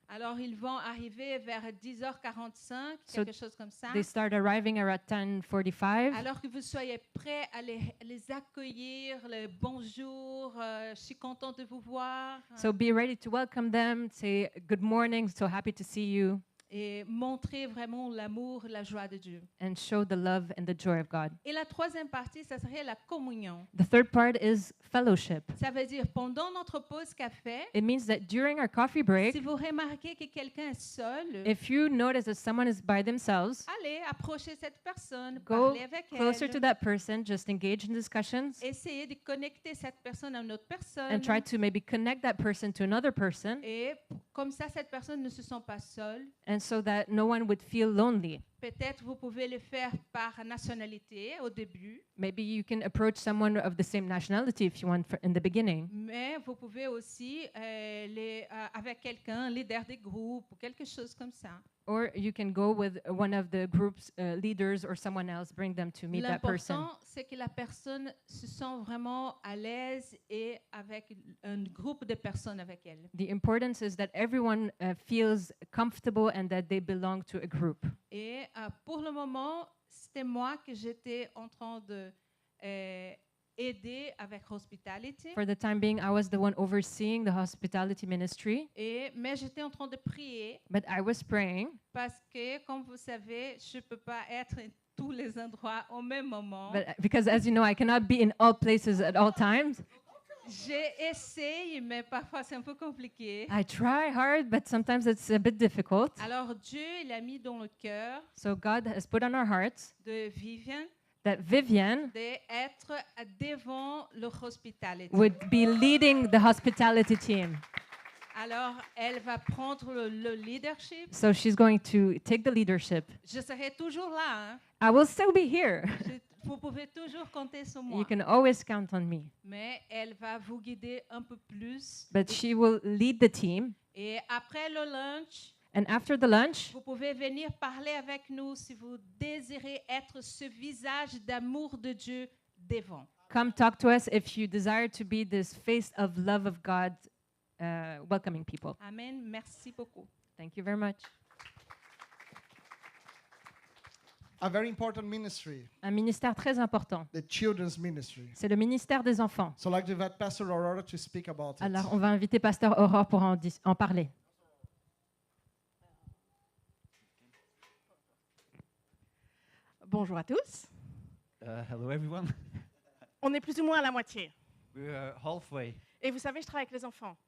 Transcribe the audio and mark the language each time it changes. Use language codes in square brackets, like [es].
[fr] Alors, ils vont arriver vers 10h45, [en] So [fr] quelque chose comme ça. [en] They start arriving around 10:45. [fr] Alors que vous soyez prêts à les accueillir, le bonjour, je suis contente de vous voir. [en] So be ready to welcome them, say good morning, so happy to see you, [fr] Et montrer vraiment l'amour, la joie de Dieu. [en] and show the love and the joy of God. [fr] Et la troisième partie, ça serait la communion. [en] The third part is fellowship. [fr] Ça veut dire pendant notre pause café, [en] It means that during our coffee break, [fr] si vous remarquez que quelqu'un est seul, [en] if you notice that someone is by themselves, [fr] allez approcher cette personne, [en] go [fr] parler avec [en] closer to [fr] elle, [en] that person, just engage in discussions, [fr] essayez de connecter cette personne à une autre personne. [en] and try to maybe connect that person to another person, [fr] Et comme ça, cette personne ne se sent pas seule. [en] and so that no one would feel lonely. [fr] Peut-être vous pouvez le faire par nationalité au début, [en] Maybe you can approach someone of the same nationality if you want in the beginning, [fr] mais vous pouvez aussi avec quelqu'un, leader des groupes ou quelque chose comme ça. [en] or you can go with one of the group's leaders or someone else, bring them to meet that person. [fr] L'important, c'est que la personne se sent vraiment à l'aise et avec un groupe de personnes avec elle. [en] The importance is that everyone feels comfortable and that they belong to a group. [fr] Et pour le moment, c'était moi que j'étais en train de aider avec Hospitality. [en] For the time being, I was the one overseeing the hospitality ministry, [fr] Mais j'étais en train de prier [en] but I was praying [fr] parce que, comme vous savez, je ne peux pas être en tous les endroits au même moment. [en] because, as you know, I cannot be in all places at all times. [fr] J'ai essayé, mais parfois c'est un peu compliqué. [en] I try hard, but sometimes it's a bit difficult. [fr] Alors Dieu, il a mis dans le cœur [en] So God has put on our hearts [fr] de Vivian [en] that Vivian [fr] d'être devant le Hospitality. [en] would be leading the hospitality team. [fr] Alors, elle va prendre le leadership. [en] So she's going to take the leadership. [fr] Je serai toujours là. Hein. [en] I will still be here. [fr] Vous pouvez toujours compter sur moi. [en] You can always count on me. [fr] Mais elle va vous guider un peu plus. [en] But she will lead the team. [fr] Et après le lunch, [en] And after the lunch, [fr] vous pouvez venir parler avec nous si vous désirez être ce visage d'amour de Dieu devant. [en] come talk to us if you desire to be this face of love of God, welcoming people. [fr] Amen. Merci beaucoup. [en] Thank you very much. A very important ministry, [fr] Un ministère très important. [en] the children's ministry. [fr] C'est le ministère des enfants. [en] So I'd like to invite Pastor Aurora to speak about it. [fr] Alors, on va inviter Pasteur Aurore pour en parler. Bonjour à tous. [en] Hello, everyone. [fr] On est plus ou moins à la moitié. [en] We're halfway. [fr] Et vous savez, je travaille avec les enfants.